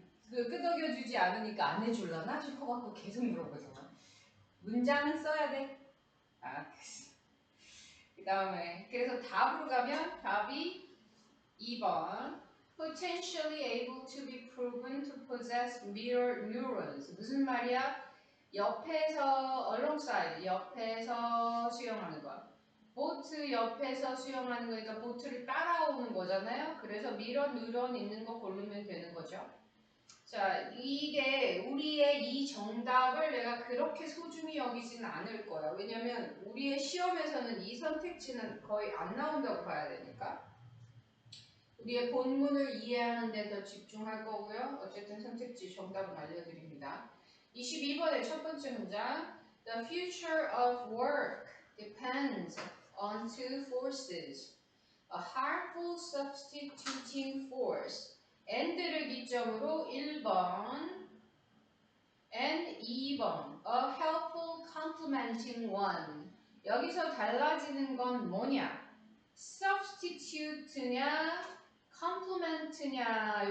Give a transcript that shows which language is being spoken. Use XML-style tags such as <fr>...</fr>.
<ko>그 끄덕여주지 않으니까 안 해줄라나 싶어갖고 계속 물어보잖아. 문장 써야 돼. 그 다음에 그래서 답으로 가면 답이 2번</ko> <en>potentially able to be proven to possess mirror neurons.</en> <ko>무슨 말이야? 옆에서 alongside 옆에서 수영하는 거. 보트 옆에서 수영하는 거니까 보트를 따라오는 거잖아요. 그래서 미러 뉴런 있는 거 고르면 되는 거죠. 자, 이게 우리의 이 정답을 내가 그렇게 소중히 여기지는 않을 거야. 왜냐면 우리의 시험에서는 이 선택지는 거의 안 나온다고 봐야 되니까. 우리의 본문을 이해하는 데 더 집중할 거고요. 어쨌든 선택지 정답은 알려드립니다. 22번의 첫 번째 문장.</ko> <en>The future of work depends on two forces. A harmful substituting force.</en> <ko>and를 기점으로 1번 and 2번.</ko> <en>A helpful complementing one.</en> <ko>여기서 달라지는 건 뭐냐? substitute냐, complement냐.</ko>